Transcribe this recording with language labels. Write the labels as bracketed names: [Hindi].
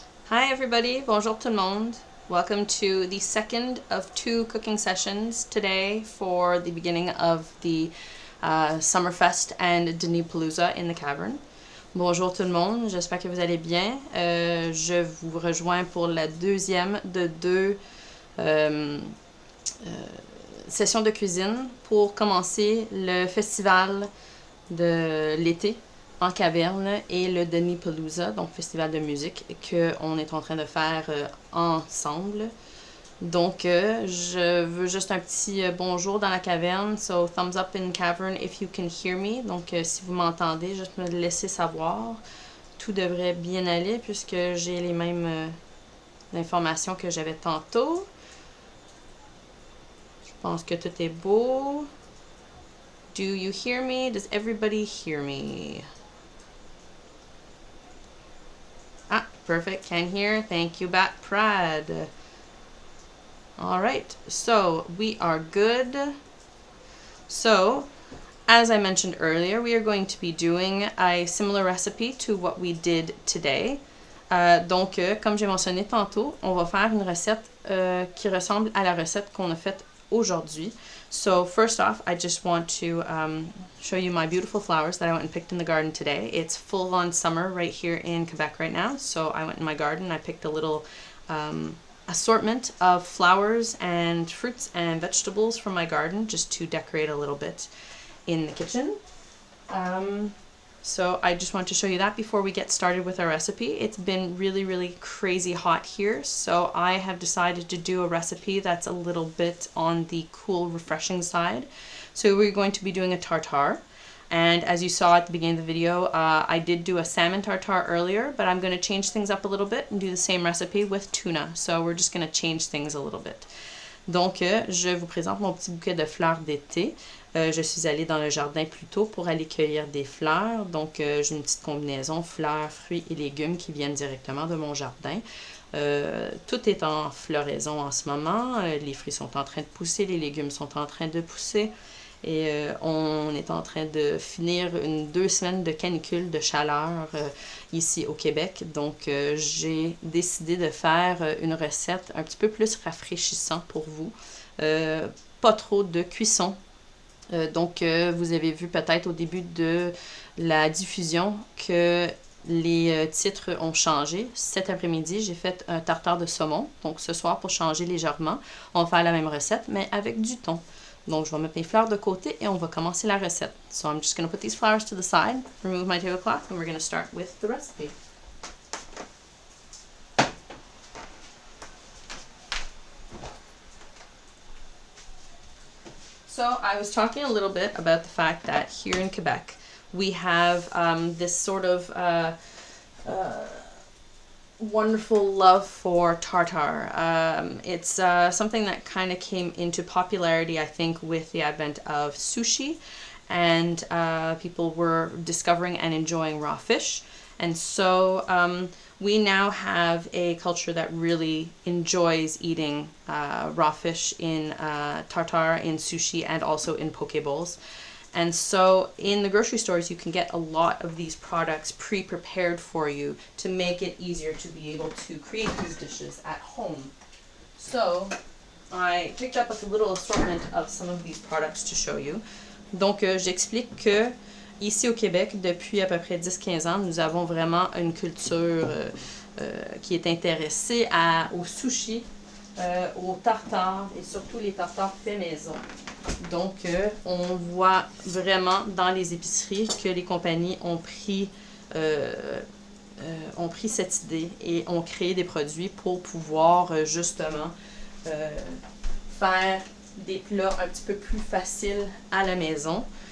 [English] Hi everybody, [French] bonjour tout le monde. [English] Welcome to the second of two cooking sessions today for the beginning of the Summerfest and Dinipalooza in the Cavern. [French] Bonjour tout le monde, j'espère que vous allez bien. Je vous rejoins pour la deuxième de deux sessions de cuisine pour commencer le festival de l'été en caverne et le Dinipalooza, donc festival de musique qu'on est en train de faire ensemble. Donc, je veux juste un petit bonjour dans la caverne. [English] So, thumbs up in cavern if you can hear me. [French] Donc, si vous m'entendez, juste me laisser savoir. Tout devrait bien aller puisque j'ai les mêmes informations que j'avais tantôt. Je pense que tout est beau. [English] Do you hear me? Does everybody hear me? Ah, perfect. Can hear. Thank you, Bat Prad. All right, so we are good. So, as I mentioned earlier, we are going to be doing a similar recipe to what we did today. [French] Donc, comme j'ai mentionné tantôt, on va faire une recette qui ressemble à la recette qu'on a faite aujourd'hui. [English] So first off, I just want to show you my beautiful flowers that I went and picked in the garden today. It's full on summer right here in Quebec right now. So I went in my garden, I picked a little assortment of flowers and fruits and vegetables from my garden just to decorate a little bit in the kitchen. So I just want to show you that before we get started with our recipe. It's been really crazy hot here, so I have decided to do a recipe that's a little bit on the cool, refreshing side. So we're going to be doing a tartare. And as you saw at the beginning of the video, I did do a salmon tartare earlier, but I'm going to change things up a little bit and do the same recipe with tuna. So we're just going to change things a little bit. [French] Donc, je vous présente mon petit bouquet de fleurs d'été. Je suis allée dans le jardin plus tôt pour aller cueillir des fleurs. Donc, j'ai une petite combinaison fleurs, fruits et légumes qui viennent directement de mon jardin. Tout est en floraison en ce moment. Les fruits sont en train de pousser, les légumes sont en train de pousser. Et on est en train de finir 2 semaines de canicule, de chaleur ici au Québec. Donc, j'ai décidé de faire une recette un petit peu plus rafraîchissante pour vous. Pas trop de cuisson. Donc, vous avez vu peut-être au début de la diffusion que les titres ont changé. Cet après-midi, j'ai fait un tartare de saumon. Donc, ce soir, pour changer légèrement, on va faire la même recette, mais avec du thon. Donc, je vais mettre mes fleurs de côté et on va commencer la recette. [English] So, I'm just going to put these flowers to the side, remove my tablecloth, and we're going to start with the recipe. So, I was talking a little bit about the fact that here in Quebec, we have this sort of wonderful love for tartare. It's something that kind of came into popularity, I think, with the advent of sushi, and people were discovering and enjoying raw fish. And so we now have a culture that really enjoys eating raw fish in tartare, in sushi, and also in poke bowls. And so in the grocery stores, you can get a lot of these products pre-prepared for you to make it easier to be able to create these dishes at home. So I picked up a little assortment of some of these products to show you. [French] Donc, j'explique que ici au Québec, depuis à peu près 10-15 ans, nous avons vraiment une culture qui est intéressée au sushi, aux tartares et surtout les tartares faits maison. Donc, on voit vraiment dans les épiceries que les compagnies ont pris cette idée et ont créé des produits pour pouvoir justement faire des plats un petit peu plus faciles à la maison.